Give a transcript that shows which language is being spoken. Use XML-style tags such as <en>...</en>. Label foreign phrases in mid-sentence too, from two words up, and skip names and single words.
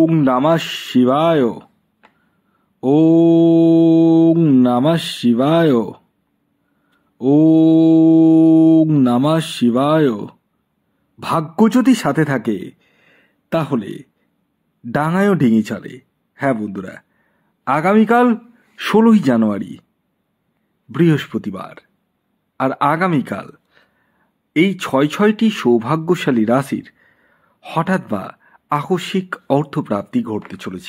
<sa>নমঃ শিবায়। ওম নমঃ শিবায়। ওম নমঃ শিবায়।</sa> <bn>ভাগ্য যদি সাথে থাকে তাহলে ডাঙায়ও ডিঙি চলে। হ্যাঁ বন্ধুরা, আগামীকাল 16ই জানুয়ারি বৃহস্পতিবার, আর আগামীকাল এই ছয়টি সৌভাগ্যশালী রাশির হঠাৎ বা আকস্মিক অর্থপ্রাপ্তি ঘটতে চলেছে।</bn>